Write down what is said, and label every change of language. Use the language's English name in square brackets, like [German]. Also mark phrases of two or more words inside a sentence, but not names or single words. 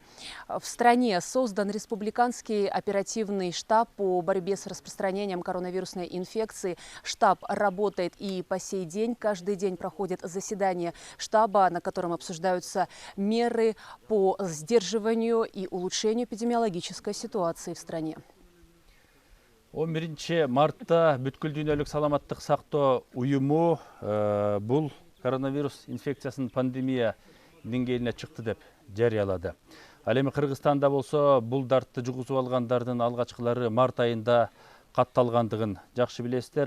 [Russian] В стране создан республиканский оперативный штаб по борьбе с распространением коронавирусной инфекции. Штаб работает и по сей день. Каждый день проходит заседание штаба, на котором обсуждаются меры по сдерживанию и улучшению эпидемиологической ситуации в стране. [Kyrgyz] 11 мартта бүткүл дүйнөлүк саламаттык сактоо уюму бул коронавирус инфекциясынын пандемия деңгээлине чыкты деп жарыялады. Ал эми Кыргызстанда болсо бул дартты жугузуп алгандардын алгачкылары март айында катталгандыгын жакшы билесиздер.